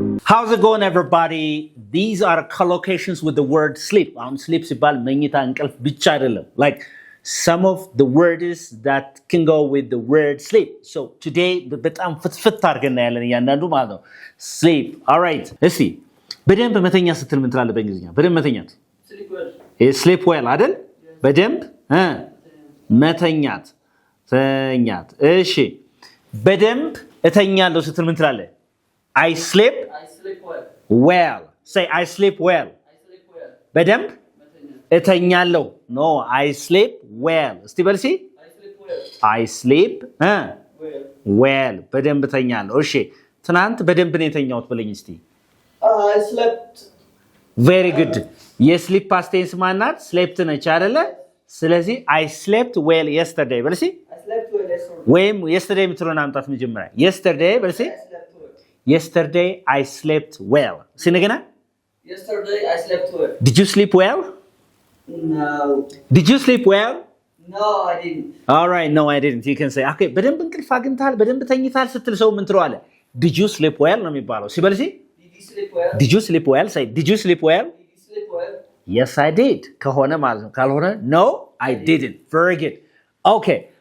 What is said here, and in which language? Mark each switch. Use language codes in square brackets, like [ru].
[en] How's it going, everybody? These are collocations with the word sleep. [am] Sleep ሲባል መኝታ እንቅልፍ ብቻ አይደለም. [en] Like some of the words that can go with the word sleep. So today [am] በጣም ፍትፍት አድርገን ያለን እያንዳንዱ ማለት ነው. Sleep. All right. እስቲ በደንብ መተኛ ስትል ምን ትላለህ በእንግሊዝኛ? በደንብ መተኛት. [en] Sleep well. Sleep well አይደል? [am] በደንብ መተኛት. ተኛት. እሺ በደንብ እተኛለሁ ስትል ምን ትላለህ? [en] I sleep well. Say I sleep well. በደንብ እተኛለሁ. No, I sleep well. [am] እስቲ በል እስቲ [en] I sleep well. [am] በደንብ እተኛለሁ. እሺ ትናንት በደንብ ነው የተኛሁት በለኝ እስቲ. [en] I slept. Very good. [am] የስሊፕ past tense ማናት? slept ነች አይደለ? ስለዚህ [en] I slept well yesterday [am] በል እስቲ. [en] I slept well yesterday. [am] ወይም [en] yesterday [am] የምትለውን አምጣት መጀመሪያ. yesterday በል እስቲ. [en] Yesterday I slept well. See again? Yesterday I slept well. Did you sleep well? No. Did you sleep well? No, I didn't. All right, no I didn't. You can say, okay, [am] በደንብ እንቅልፍ አግኝታል በደንብ ተኝታል ስትል ሰው ምን ትለዋለህ? [en] Did you sleep well [am] ነው የሚባለው። ሲበል ሲ [en] Did you sleep well? Did you sleep well? Say, did you sleep well? Did you sleep well? Yes, I did. [am] ከሆነ ማለት ነው። ካልሆነ [en] no, I didn't. Very good. Okay.